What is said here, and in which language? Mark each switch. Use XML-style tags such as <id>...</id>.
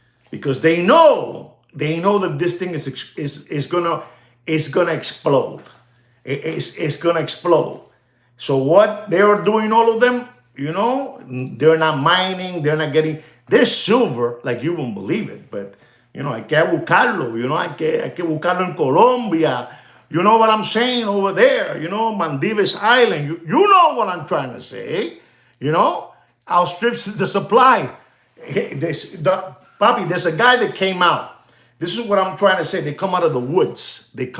<en>Because they know that this thing is gonna explode. It's gonna explode. So what they are doing, all of them, they're not mining. There's silver like you won't believe it, but</en> <es>hay que buscarlo. Hay que buscarlo en Colombia.</es> <en>You know what I'm saying over there? Maldives Island. You know what I'm trying to say. Outstrips the supply. Papi, there's a guy that came out. This is what I'm trying to say. They come out of the woods.</en>